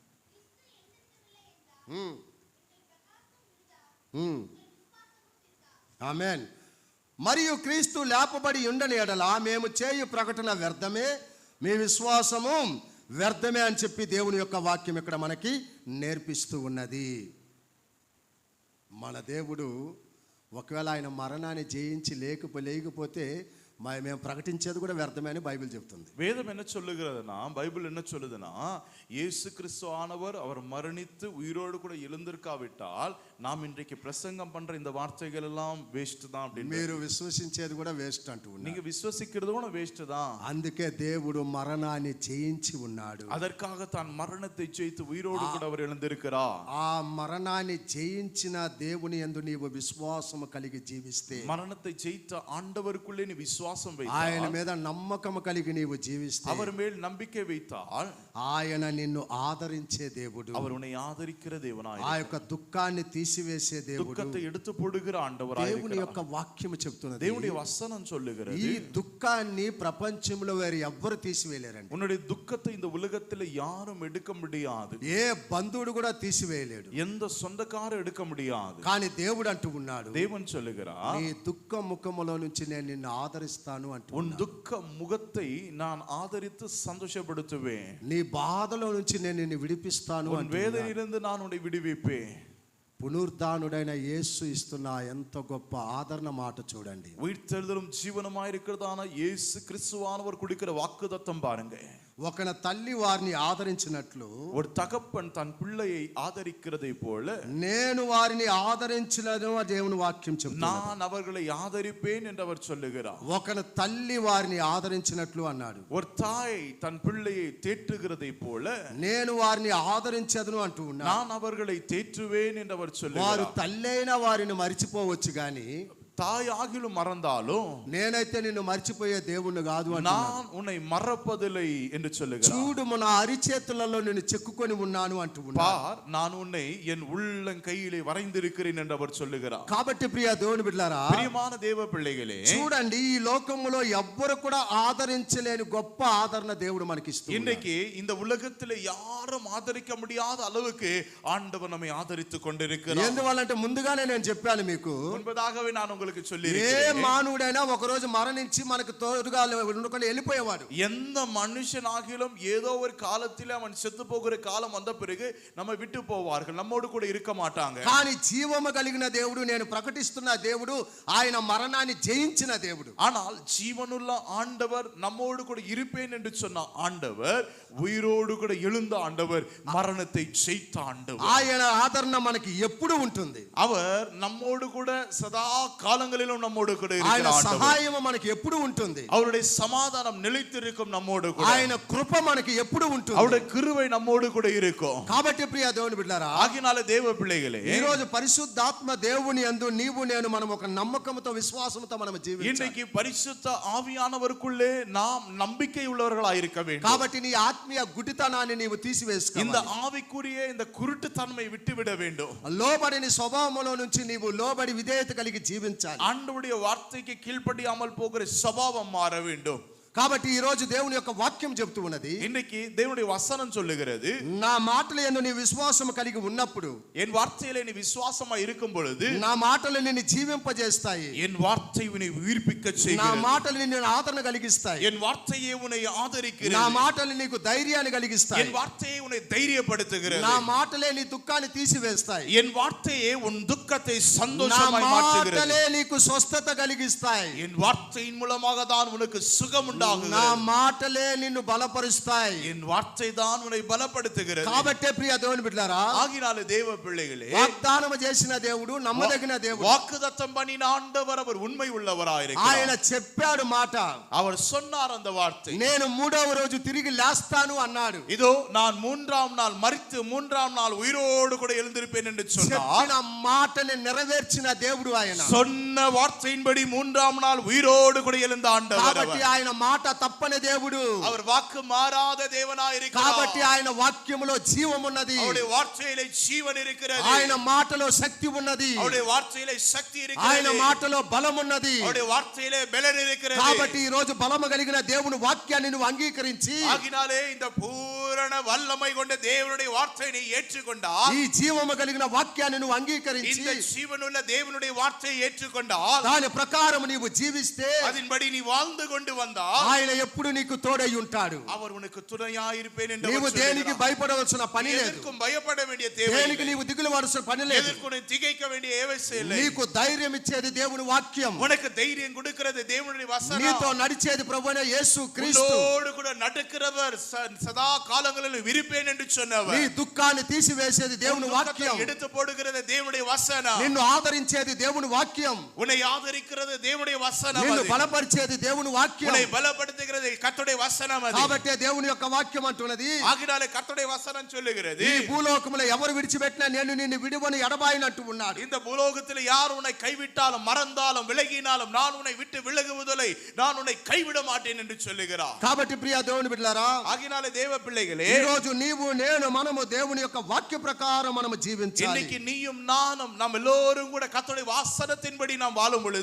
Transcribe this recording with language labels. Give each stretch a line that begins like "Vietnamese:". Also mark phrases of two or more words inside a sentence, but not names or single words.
Telugu: ఆమేన్. మరియు క్రీస్తు లేపబడి ఉండని ఎడల మేము చేయు ప్రకటన వ్యర్థమే, మీ విశ్వాసము వ్యర్థమే అని చెప్పి దేవుని యొక్క వాక్యం ఇక్కడ మనకి నేర్పిస్తూ ఉన్నది. మన దేవుడు ఒకవేళ ఆయన మరణాన్ని జయించి లేకపోతే మేము ప్రకటించేది కూడా వ్యర్థమే అని బైబిల్ చెప్తుంది.
Tamil: வேதம் என்ன சொல்லுகிறதுனா, பைபிள் என்ன சொல்லுதுன்னா, இயேசு கிறிஸ்து ஆனவர் அவர் மரணித்து உயிரோடு கூட எழுந்திருக்காவிட்டால் நாம் இன்றைக்கு பிரசங்கம் பண்ற இந்த வார்த்தைகள் எல்லாம் வேஸ்ட் தான் அப்படின்னு.
Telugu: మీరు విశ్వసించేది కూడా వేస్ట్ అంటూ ఉన్నారు.
Tamil: நீங்க விசுவசிக்கிறது கூட வேஸ்ட் தான்.
Telugu: అందుకే దేవుడు మరణాన్ని జయించి ఉన్నాడు.
Tamil: அதற்காக தான் மரணத்தை ஜெயித்து உயிரோடு கூட அவர் எழுந்திருக்கிறார்.
Telugu: ఆ మరణాన్ని జయించిన దేవుని యందు నీవు విశ్వాసము కలిగి జీవిస్తే,
Tamil: மரணத்தை ஜெயித்த ஆண்டவருக்குள்ளே நீ விசுவாசம்
Telugu: ఆయన
Tamil: வைத்தால்,
Telugu: మీద నమ్మకము కలిగి నీవు జీవిస్తే,
Tamil: அவர் மேல் நம்பிக்கை வைத்தால்,
Telugu: ఆయన నిన్ను ఆదరించే దేవుడు,
Tamil: அவர் உன்னை ஆதரிக்கிற தேவனாய்,
Telugu: ఆ యొక్క దుఃఖాన్ని తీసివేసే దేవుడు,
Tamil: துக்கத்தை எடுத்து போடுகிற ஆண்டவராய்
Telugu: దేవుని యొక్క
Tamil: இருக்கிறார்.
Telugu: వాక్యము చెప్తున్నది.
Tamil: தேவனுடைய வசனம் சொல்லுகிறது,
Telugu: ఈ దుఃఖాన్ని ప్రపంచంలో వేరు ఎవ్వరు తీసివేయలేరండి.
Tamil: உன்னுடைய துக்கத்தை இந்த உலகத்தில் யாரும் எடுக்க முடியாது.
Telugu: ఏ బంధువుడు కూడా తీసివేయలేడు.
Tamil: எந்த சொந்தக்காரர் எடுக்க முடியாது.
Telugu: కానీ దేవుడు అంటూ ఉన్నాడు,
Tamil: தேவன் சொல்லுகிறார்,
Telugu: నీ దుఃఖ ముఖములో నుంచి నేను నిన్ను ఆదరిస్తాను అంటూ.
Tamil: உன் துக்க முகத்தை நான் ஆதரித்து சந்தோஷப்படுத்துவேன்.
Telugu: నీ బాధలో నుంచి నేను నిన్ను విడిపిస్తాను
Tamil: உன்
Telugu: అంటూ.
Tamil: வேதனையிலிருந்து நான் உன்னை விடுவிப்பேன்.
Telugu: పునరుద్ధానుడైన యేసు ఇస్తున్న ఎంత గొప్ప ఆదరణ మాట చూడండి.
Tamil: உயிர்த்தெழுதலும் ஜீவனமாய் இருக்கிறதான இயேசு கிறிஸ்துவானவர் கொடுக்கிற வாக்குத்தத்தம் பாருங்க.
Telugu: ఒక తల్లి వారిని ఆదరించినట్లు
Tamil: ஒரு தகப்பன் தன் பிள்ளையை ஆதரிக்கிறதை போல
Telugu: నేను వారిని ఆదరించలను దేవుని వాక్యం చెప్తుంది.
Tamil: நான் அவர்களை ஆதரிப்பேன் என்று அவர் சொல்லுகிறார்.
Telugu: ఒక తల్లి వారిని ఆదరించినట్లు అన్నాడు.
Tamil: ஒரு தாய் தன் பிள்ளையை தேற்றுகிறதை போல
Telugu: నేను వారిని ఆదరించదును అంటూ ఉన్నాడు.
Tamil: நான் அவர்களை தேற்றுவேன் என்று அவர்
Telugu: వారు
Tamil: சொல்லுகிறார்.
Telugu: తల్లైన వారిని మరిచిపోవచ్చు గాని
Tamil: தாய் ஆகிலும் மறந்தாலும்
Telugu: నేనైతే నిన్ను మర్చిపోయే దేవుణ్ణి కాదు అంటున్నాడు.
Tamil: நான் உன்னை மறப்பதில்லை என்று சொல்லுகிறார்.
Telugu: చూడు మన అరిచేతులలో నిన్ను చెక్కుకొని ఉన్నాను అంటూ ఉన్నాడు.
Tamil: பார் நான் உன்னை என் உள்ளங்கையிலே வரைந்திருக்கிறேன் என்று அவர் சொல்லுகிறார்.
Telugu: కాబట్టి ప్రియ దేవుని బిడ్డలారా,
Tamil: பிரியமான தேவ பிள்ளைகளே,
Telugu: చూడండి ఈ లోకములో ఎవ్వరు కూడా ఆదరించలేని గొప్ప ఆదరణ దేవుడు మనకి ఇస్తున్నాడు.
Tamil: இன்னைக்கு இந்த உலகத்திலே யாரும் ஆதரிக்க முடியாத அளவுக்கு ஆண்டவர் நம்மை ஆதரித்துக் கொண்டிருக்கிறார்.
Telugu: ఎందువల్లంటే ముందుగానే నేను చెప్పాను మీకు,
Tamil: முன்பதாகவே நான் உங்களுக்கு
Telugu: ఏ
Tamil: சொல்லியிருக்கிறேன்.
Telugu: మానవుడైనా ఒక రోజు మరణించి మనకు తోడుగా ఉండకుండా వెళ్ళిపోయేవాడు.
Tamil: எந்த மனுஷனாகிலும் ஏதோ ஒரு காலத்தில் அவன் செத்து போகிற காலம் வந்த பிறகு நம்ம விட்டு போவார்கள், நம்மோடு கூட இருக்க மாட்டாங்க.
Telugu: కానీ జీవము కలిగిన దేవుడు, నేను ప్రకటిస్తున్న దేవుడు, ఆయన మరణాన్ని జయించిన దేవుడు.
Tamil: ஆனால் ஜீவனுள்ள ஆண்டவர் நம்மோடு கூட இருப்பேன் என்று சொன்ன ஆண்டவர், உயிரோடு கூட எழுந்த ஆண்டவர், மரணத்தை ஜெயித்த ஆண்டவர்.
Telugu: ఆయన ఆదరణ మనకి ఎప్పుడు ఉంటుంది.
Tamil: அவர் நம்மோடு கூட சதா காலங்களிலும் நம்மோடு கூட
Telugu: ఆయన
Tamil: இருக்கிற ஆண்டவர்.
Telugu: సహాయం మనకి ఎప్పుడు ఉంటుంది.
Tamil: அவருடைய சமாதானம் நிலைத்திருக்கும் நம்மோடு கூட.
Telugu: ఆయన కృప మనకి ఎప్పుడు ఉంటుంది.
Tamil: அவருடைய கிருபை நம்மோடு கூட இருக்கும்.
Telugu: కాబట్టి ప్రియ దేవుని బిడ్డలారా,
Tamil: ஆகினால தேவ பிள்ளைகளே,
Telugu: ఈ రోజు పరిశుద్ధాత్మ దేవుని యందు నీవు నేను మనం ఒక నమ్మకంతో విశ్వాసంతో మనం జీవించాలి.
Tamil: இன்னைக்கு பரிசுத்த ஆவியானவருக்குள்ளே நாம் நம்பிக்கை உள்ளவர்களாய் இருக்க வேண்டும்.
Telugu: కాబట్టి నీ ఆత్మీయ గుడితనాన్ని నీవు తీసివేసుకోవాలి.
Tamil: இந்த ஆவிக்குரிய இந்த குருட்டுத்தன்மை விட்டுவிட வேண்டும்.
Telugu: లోబడిని స్వభావములో నుంచి నీవు లోబడి విధేయత కలిగి జీవించాలి.
Tamil: ஆண்டவருடைய வார்த்தைக்கு கீழ்ப்படியாமல் போகிற சுபாவம் மாற வேண்டும்.
Telugu: కాబట్టి ఈ రోజు దేవుని యొక్క వాక్యం చెప్తూ ఉన్నది,
Tamil: இன்னைக்கு தேவனுடைய வசனம் சொல்லுகிறது,
Telugu: నా మాటలు యందు నీ విశ్వాసం కలిగి ఉన్నప్పుడు,
Tamil: என் வார்த்தையிலே நீ விசுவாசமா இருக்கும் பொழுது
Telugu: నా మాటలు నిన్ను జీవింపజేస్తాయి.
Tamil: என் வார்த்தை உன்னை உயிர்ப்பிக்க
Telugu: నా
Tamil: செய்கிறது.
Telugu: మాటలు నిన్ను ఆదరణ కలిగిస్తాయి.
Tamil: என் வார்த்தையே உன்னை
Telugu: నా
Tamil: ஆதரிக்கிறது.
Telugu: మాటలు నీకు ధైర్యాన్ని కలిగిస్తాయి.
Tamil: என் வார்த்தையே உன்னை தைரியப்படுத்துகிறது.
Telugu: నా మాటలే నీ దుఃఖాన్ని తీసివేస్తాయి.
Tamil: என் వార్த்தையே உன் துக்கத்தை
Telugu: నా
Tamil: சந்தோஷமாய் மாற்றுகிறது.
Telugu: మాటలే నీకు స్వస్థత కలిగిస్తాయి.
Tamil: என் வார்த்தையின் மூலமாக தான் உனக்கு சுகம்
Telugu: నా
Tamil: உண்டாகுகிறது.
Telugu: మాటలే నిన్ను బలపరుస్తాయి.
Tamil: என் வார்த்தை தான் உன்னை பலப்படுத்துகிறது.
Telugu: కాబట్టే ప్రియ దేవుని బిడ్డలారా,
Tamil: ஆகினால தேவ பிள்ளைகளே,
Telugu: వాగ్దానం చేసిన దేవుడు నమ్మదగిన దేవుడు.
Tamil: வாக்குத்தத்தம் பண்ணின ஆண்டவர் அவர் உண்மை
Telugu: ఆయన
Tamil: உள்ளவராயிருக்கிறார்.
Telugu: చెప్పాడు మాట,
Tamil: அவர் சொன்னார் அந்த வார்த்தை,
Telugu: నేను మూడవ రోజు తిరిగి లేస్తాను అన్నాడు.
Tamil: இதோ நான் மூன்றாம் நாள் மரித்து மூன்றாம் நாள் உயிரோடு கூட எழுந்திருப்பேன் என்று சொன்னார்.
Telugu: చెప్పిన మాటని నెరవేర్చిన దేవుడు ఆయన.
Tamil: சொன்ன வார்த்தையின்படி மூன்றாம் நாள் உயிரோடு கூட எழுந்த ஆண்டவர்
Telugu: కాబట్టి
Tamil: அவர்.
Telugu: ఆయన మాట తప్పని దేవుడు.
Tamil: அவர் வாக்கு மாறாத தேவனாய்
Telugu: కాబట్టి
Tamil: இருக்கிறார்.
Telugu: ఆయన వాక్యములో జీవం ఉన్నది.
Tamil: அவருடைய வார்த்தையிலே ஜீவன் இருக்கிறது.
Telugu: ఆయన మాటలో శక్తి ఉన్నది.
Tamil: அவருடைய வார்த்தையிலே சக்தி
Telugu: ఆయన
Tamil: இருக்கிறது.
Telugu: మాటలో బలం ఉన్నది.
Tamil: அவருடைய வார்த்தையிலே பலன் இருக்கிறது.
Telugu: కాబట్టి ఈ రోజు బలము కలిగిన దేవుని వాక్యాన్ని నువ్వు అంగీకరించి,
Tamil: ஆகினாலே இந்த பூரண வல்லமை கொண்ட தேவனுடைய வார்த்தையை நீ ஏற்றுக்கொண்டால்,
Telugu: ఈ జీవము కలిగిన వాక్యాన్ని నువ్వు అంగీకరించి
Tamil: இந்த ஜீவனுள்ள தேவனுடைய வார்த்தையை ஏற்றுக்கொண்டால்,
Telugu: దాని ప్రకారం నీవు జీవిస్తే
Tamil: அதன்படி நீ வாழ்ந்து கொண்டு வந்தால்,
Telugu: ఆయన ఎప్పుడు నీకు తోడై ఉంటాడు.
Tamil: அவர் உனக்கு துணையாய் இருப்பேன் என்று
Telugu: నీవు
Tamil: அவர்
Telugu: దేనికి
Tamil: சொல்லுகிறார்.
Telugu: భయపడవలసిన పని లేదు.
Tamil: எதற்கும் பயப்பட வேண்டிய தேவை
Telugu: దేనికి
Tamil: இல்லை.
Telugu: నీవు దిగులు పడాల్సిన పని లేదు.
Tamil: எதற்கும் நீ திகைக்க வேண்டிய அவசியம் இல்லை.
Telugu: నీకు ధైర్యం ఇచ్చేది దేవుని వాక్యం.
Tamil: உனக்கு தைரியம் கொடுக்கிறது தேவனுடைய
Telugu: నీతో
Tamil: வசனம்.
Telugu: நడిచేది ప్రభువైన యేసు క్రీస్తు.
Tamil: உன்னோடு கூட நடக்கிறவர் சதா காலங்களில் இருப்பேன் என்று சொன்னவர்.
Telugu: నీ దుఃఖాన్ని తీసివేసేది దేవుని వాక్యం.
Tamil: எடுத்து போடுகிறது தேவனுடைய வசனம்.
Telugu: నిన్ను ఆదరించేది దేవుని వాక్యం.
Tamil: உன்னை ஆதரிக்கிறது தேவனுடைய வசனம்.
Telugu: నిన్ను
Tamil: அது.
Telugu: బలపరిచేది దేవుని వాక్యం.
Tamil: உன்னை பலப்படுத்துகிறது கர்த்தருடைய வசனம். அது.
Telugu: కాబట్టి దేవుని యొక్క వాక్యం అంటున్నది,
Tamil: ஆகினாலே கர்த்தருடைய வசனம் சொல்லுகிறது,
Telugu: ఈ భూలోకములో ఎవరు విడిచిపెట్టినా నేను నిన్ను విడువని ఎడబాయినట్టు ఉన్నాడు.
Tamil: இந்த பூலோகத்தில் யார் உன்னை கைவிட்டாலும் மறந்தாலும் விலகினாலும் நான் உன்னை விட்டு விலகுவதில்லை, நான் உன்னை கைவிட மாட்டேன் என்று சொல்லுகிறார்.
Telugu: కాబట్టి ప్రియ దేవుని బిడ్డలారా,
Tamil: ஆகினாலே தேவ பிள்ளைகளே,
Telugu: ఈ రోజు నీవు నేను మనము దేవుని యొక్క వాక్య ప్రకారం మనము జీవించాలి.
Tamil: இன்னைக்கு நீயும் நானும் நாம் எல்லோரும் கூட கர்த்தருடைய வசனத்தின்படி நாம் வாழும் பொழுது,